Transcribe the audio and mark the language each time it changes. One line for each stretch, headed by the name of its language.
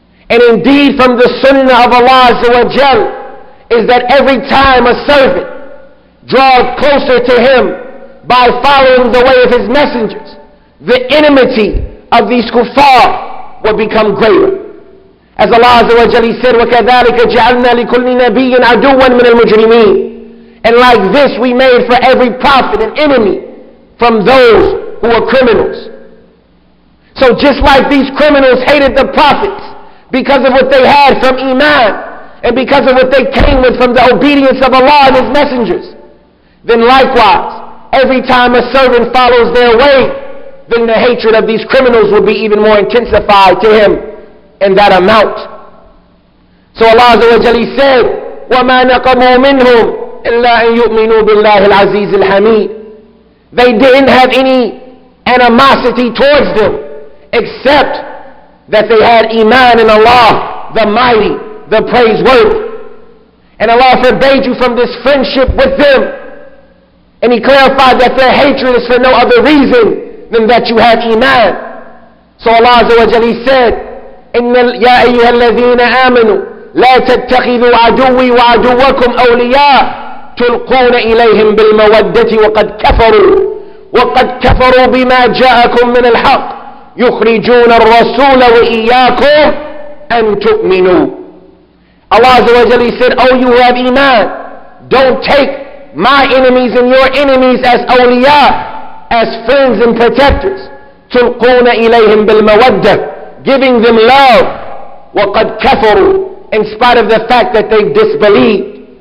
English: And indeed, from the sunnah of Allah Azza wa Jal is that every time a servant draws closer to Him by following the way of His messengers, the enmity of these kuffar will become greater. As Allah Azza wa Jalla said,
Arabic: وَكَذَلِكَ جَعَلْنَا لِكُلِّ نَبِيٍّ عَدُوًّا مِنَ الْمُجْرِمِينَ.
English: And like this, we made for every prophet an enemy from those who are criminals. So just like these criminals hated the prophets because of what they had from Iman, and because of what they came with from the obedience of Allah and His messengers, then likewise, every time a servant follows their way, then the hatred of these criminals will be even more intensified to him in that amount. So Allah Azza wa Jalla said,
Arabic: وَمَا نَقَمُوا مِنْهُمْ إِلَّا أَن يُؤْمِنُوا بِاللَّهِ الْعَزِيزِ الْحَمِيدِ.
English: They didn't have any animosity towards them, except that they had iman in Allah, the mighty, the praiseworthy. And Allah forbade you from this friendship with them. And He clarified that their hatred is for no other reason than that you had iman. So Allah Azza wa Jalla said,
Arabic: يَا أَيُّهَا الَّذِينَ آمَنُوا لا تتخذوا عدوي وعدوكم أولياء تلقون إليهم بالمودة وقد كفروا بما جاءكم من الحق يخرجون الرسول وإياكم أن تؤمنوا.
English: Allah Azza wa Jalla said, oh, you who have iman, don't take my enemies and your enemies as awliya, as friends and protectors.
Arabic: تلقون إليهم بالمودة,
English: giving them love.
Arabic: وقد كفروا,
English: in spite of the fact that they disbelieved.